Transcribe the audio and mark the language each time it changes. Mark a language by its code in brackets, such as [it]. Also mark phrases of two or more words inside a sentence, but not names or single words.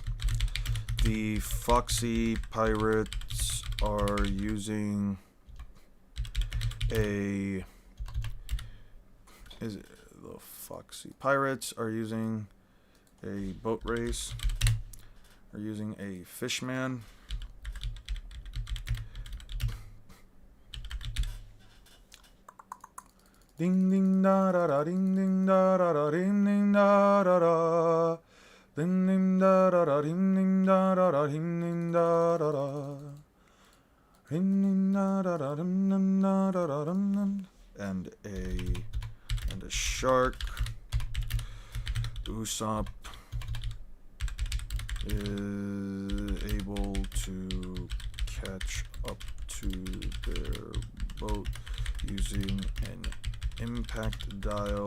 [en] The Foxy Pirates are using a... Is it the Foxy Pirates are using... a boat race. Are using a fishman. Ding ding da da da ding ding da da da ding ding da da da. Ding ding da da da ding ding da da da ding ding da da da. Ding ding da da da ding ding da da da ding. And a shark. Usopp is able to catch up to their boat using an impact dial.